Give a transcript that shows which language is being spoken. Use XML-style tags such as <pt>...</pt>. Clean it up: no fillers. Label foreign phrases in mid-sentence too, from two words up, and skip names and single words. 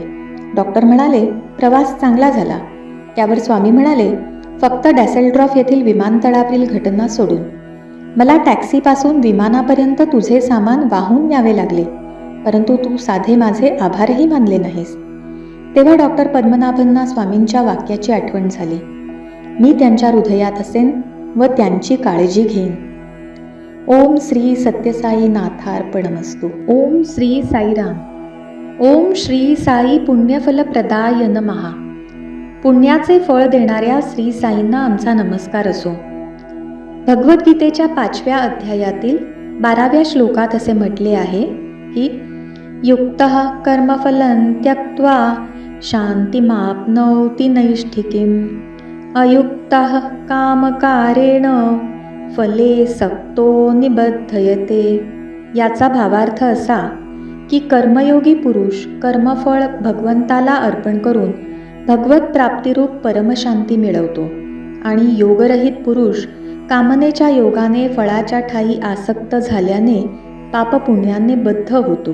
<mr>डॉक्टर म्हणाले, प्रवास चांगला झाला. त्यावर स्वामी म्हणाले, फक्त डॅसेलड्रॉफ येथील विमानतळावरील घटना सोडून मला टॅक्सीपासून विमानापर्यंत तुझे सामान वाहून न्यावे लागले, परंतु तू साधे माझे आभारही मानले नाहीस. तेव्हा डॉक्टर पद्मनाभनना स्वामींच्या वाक्याची आठवण झाली, मी त्यांच्या हृदयात असेन व त्यांची काळजी घेईन.</mr> <sa>ओम श्री सत्यसाई नाथार्पणमस्तु. ओम श्री साईराम. ओम श्री साई पुण्यफलप्रदाय नमः.</sa> <mr>पुण्याचे फळ देणाऱ्या श्री साईंना आमचा नमस्कार असो. भगवद्गीतेच्या 5व्या अध्यायातील 12व्या श्लोकात असे म्हटले आहे की</mr> <sa>युक्तः कर्मफलं त्यक्त्वा शांतिमाप्नोति नैष्ठिकीम् अयुक्तः कामकारेण फले सक्तो निबद्धयते.</sa> <mr>याचा भावार्थ असा की कर्मयोगी पुरुष कर्मफळ भगवंताला अर्पण करून भगवत प्राप्तिरूप परमशांती मिळवतो आणि योगरहित पुरुष कामनेच्या योगाने फळाच्या ठायी आसक्त झाल्याने पापपुण्याने बद्ध होतो.</mr>